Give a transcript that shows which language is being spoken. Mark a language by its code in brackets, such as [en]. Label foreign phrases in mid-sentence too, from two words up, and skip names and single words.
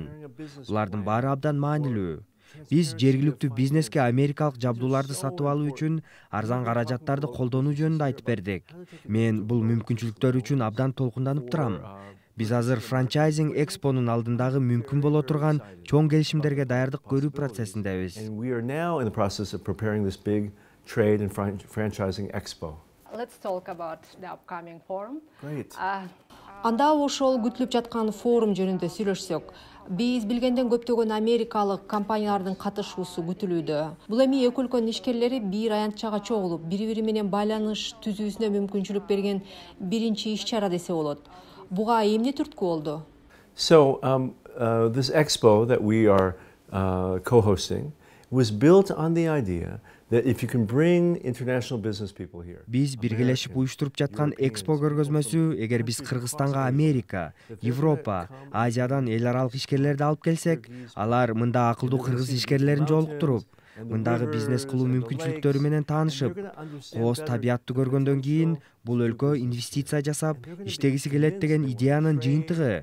[ky] Булардын баары абдан маанилүү. Биз жергиликтүү бизнеске америкалык жабдууларды сатып алуу үчүн арзан каражаттарды колдонуу жөнүндө айтып бердик. Мен бул мүмкүнчүлүктөр үчүн абдан толкунданып турам. Биз азыр франчайзинг экспонун алдындагы мүмкүн боло турган чоң келишимдерге даярдык көрүү процессиндебиз. [en] And we are now in the process of preparing this big trade and franchising expo. Let's talk about the upcoming forum. Great. [ky] Анда ошол күтүлүп жаткан форум жөнүндө сүйлөшсөк, биз билгенден көптөгөн америкалык компаниялардын катышуусу күтүлүүдө. Бул эми эки өлкөнүн ишкерлери бир аянтчага чогулуп, бири-бири менен байланыш түзүүсүнө мүмкүнчүлүк берген биринчи иш-чара десе болот. Буга эмне түрткү болду? [en] So this expo that we are co-hosting was built on the idea that if you can bring international business people here. [ky] Биз биргелешип уюштуруп жаткан экспо көргөзмөсү, эгер биз Кыргызстанга Америка, Европа, Азиядан эл аралык ишкерлерди алып келсек, алар мында акылдуу кыргыз ишкерлерин жолуктуруп, мындагы бизнес кылуу мүмкүнчүлүктөрү менен таанышып, кооз табиятты көргөндөн кийин бул өлкө инвестиция жасап, иштегиси келет деген идеянын жыйынтыгы.